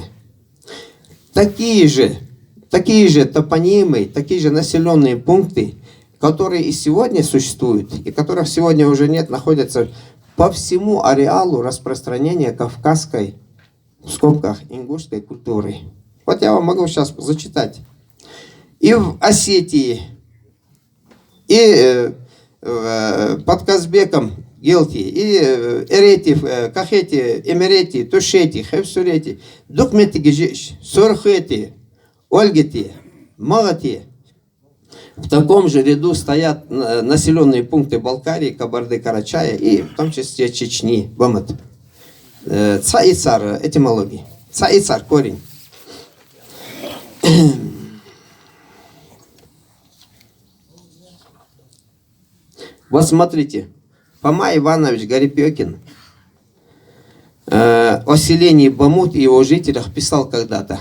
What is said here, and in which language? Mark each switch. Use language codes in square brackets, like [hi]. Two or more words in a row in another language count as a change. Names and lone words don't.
[ru] Такие же топонимы, такие же населенные пункты, которые и сегодня существуют, и которых сегодня уже нет, находятся по всему ареалу распространения кавказской, в скобках, ингушской культуры. Вот я вам могу сейчас зачитать. И в Осетии, и под Казбеком, Гелти, и Эрети, Кахети, Эмерети, Тушети, Хевсурети, Дукмети Гижиш, Сурхети, Ольгети, Магати. В таком же ряду стоят населенные пункты Балкарии, Кабарды-Карачая и в том числе Чечни, Бамат. Ца и цар, этимологии. Ца и цар, корень. Вот смотрите, Фома Иванович Гарипекин о селении Бамут и его жителях писал когда-то.